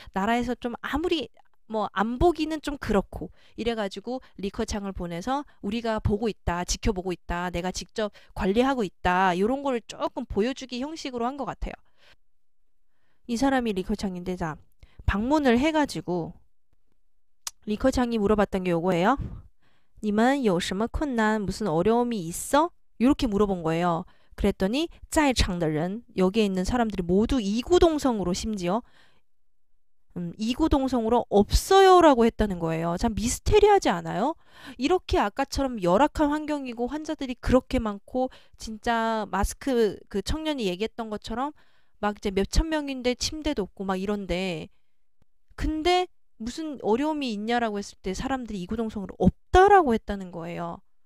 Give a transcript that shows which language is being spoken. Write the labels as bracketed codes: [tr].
[ko] 나라에서 좀 아무리 뭐 안 보기는 좀 그렇고 이래가지고 리커창을 보내서 우리가 보고 있다, 지켜보고 있다, 내가 직접 관리하고 있다 이런 걸 조금 보여주기 형식으로 한 것 같아요. 이 사람이 리커창인데 자 방문을 해가지고 리커창이 물어봤던 게 요거예요. [zh] 你们有什么困难 [ko] 무슨 어려움이 있어? 이렇게 물어본 거예요. 그랬더니 [zh] 在场的人 [ko] 여기에 있는 사람들이 모두 이구동성으로 심지어 이구동성으로 없어요라고 했다는 거예요. 참 미스테리하지 않아요? 이렇게 아까처럼 열악한 환경이고 환자들이 그렇게 많고 진짜 마스크 그 청년이 얘기했던 것처럼 막 이제 몇천 명인데 침대도 없고 막 이런데 근데 무슨 어려움이 있냐라고 했을 때 사람들이 이구동성으로 없다라고 했다는 거예요.